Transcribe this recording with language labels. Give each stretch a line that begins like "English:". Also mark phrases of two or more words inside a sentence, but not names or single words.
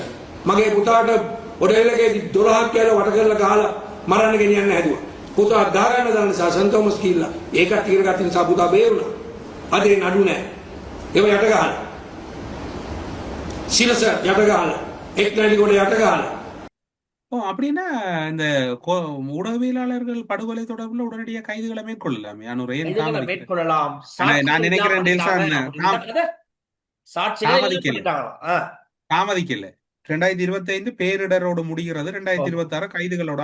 Sinhala: මගේ පුතාට ඔඩෙල්ලකේදී 12ක් කියලා වට කරලා ගහලා මරන්න ගෙනියන්න හැදුවා. පුතා දාගන්න දාන නිසා සන්තෝමස් කිල්ලා ඒකත් ඉගෙන ගත්ත නිසා පුතා බේරුණා. අද ඒ නඩු නෑ. ඒව යට ගහලා සිරස යට ගහලා එක්නැලි කොට යට ගහලා
Tamil: ஓ அப்படின்னா இந்த கொ- ஊடகவியலாளர்கள் படுகொலை தொடர்பில் உடனடியாக கைதுகளை மேற்கொள்ளலாமே அனுரை ஏன் கைதுகளை தாமதிக்கிறேன்? மேற்கொள்ளலாம். நான் சாட்சிகள் இல்லாம நினைக்கிறேன் பண்ணிட்டாங்க டெல்சான் அப்படின்னா கதை, சாட்சிகளே இல்ல தாமதிக்கல பண்ணிட்டாங்களாம். தாமதிக்கல. 2025 பேரிடரோடு முடிகிறது, 2026 கைதுகளோட